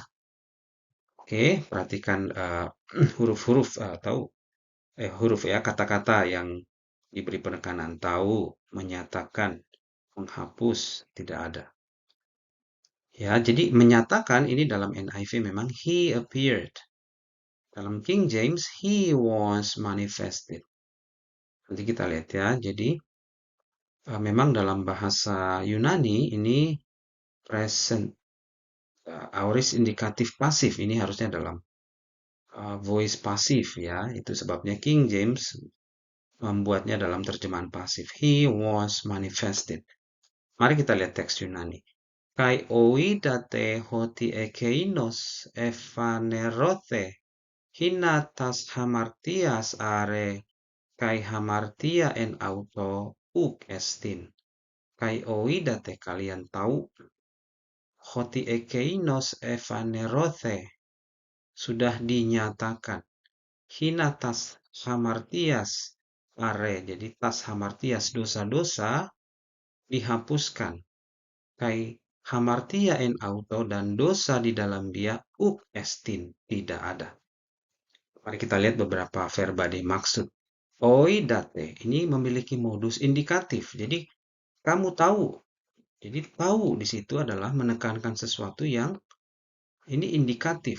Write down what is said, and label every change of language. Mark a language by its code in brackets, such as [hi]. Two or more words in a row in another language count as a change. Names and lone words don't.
[id] Oke, perhatikan huruf-huruf atau huruf ya, kata-kata yang diberi penekanan. Tahu, menyatakan, menghapus, tidak ada. Ya, jadi menyatakan ini dalam NIV memang [en] he appeared. [id] Dalam King James, [en] he was manifested. [id] Nanti kita lihat ya. Jadi memang dalam bahasa Yunani ini present, aorist indikatif pasif ini harusnya dalam voice pasif ya. Itu sebabnya King James membuatnya dalam terjemahan pasif. [en] He was manifested. [id] Mari kita lihat teks Yunani. [el] Καὶ οἴδατε ὅτι ἐκεῖνος ἐφανερώθη ἵνα τὰς ἁμαρτίας ἄρῃ καὶ ἁμαρτία ἐν αὐτῷ οὐκ ἔστιν. Καὶ οἴδατε [id] kalian tahu [el] ὅτι ἐκεῖνος ἐφανερώθη [id] sudah dinyatakan. [el] ἵνα τὰς ἁμαρτίας ἄρῃ, jadi τὰς ἁμαρτίας [id] dosa-dosa dihapuskan. [el] Καὶ ἁμαρτία ἐν αὐτῷ [id] dan dosa di dalam dia [el] οὐκ ἔστιν [id] tidak ada. Mari kita lihat beberapa verba dimaksud. Oidate ini memiliki modus indikatif. Jadi kamu tahu. Jadi tahu di situ adalah menekankan sesuatu yang ini indikatif.